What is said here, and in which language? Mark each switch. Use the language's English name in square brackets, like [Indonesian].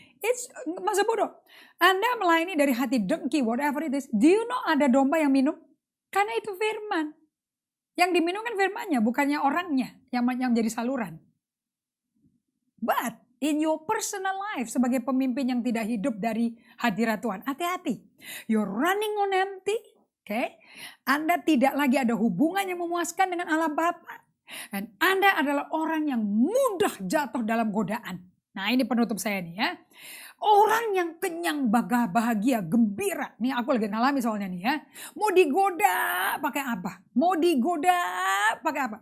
[Indonesian] It's masa bodoh. Anda melayani dari hati dengki, [English] whatever it is. Do you know [Indonesian] ada domba yang minum? Karena itu firman. Yang diminum kan firmannya, bukannya orangnya yang menjadi saluran. [English] But in your personal life [Indonesian] sebagai pemimpin yang tidak hidup dari hadirat Tuhan, hati-hati. [English] You're running on empty, okay? [Indonesian] Anda tidak lagi ada hubungan yang memuaskan dengan Allah Bapa. Dan Anda adalah orang yang mudah jatuh dalam godaan. Nah ini penutup saya nih ya. Orang yang kenyang, bahagia, gembira. Nih aku lagi ngalami soalnya nih ya. Mau digoda pakai apa? Mau digoda pakai apa?